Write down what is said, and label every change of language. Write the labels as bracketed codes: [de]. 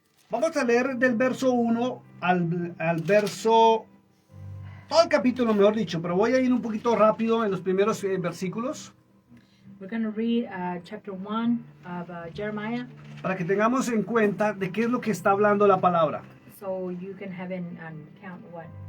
[es] Vamos a leer del verso 1 al verso... Todo el capítulo, mejor dicho, pero voy a ir un poquito rápido en los primeros versículos [en] We're going to read chapter 1 of Jeremiah, [es] para que tengamos en cuenta de qué es lo que está hablando la palabra. [en] so you can have an count what.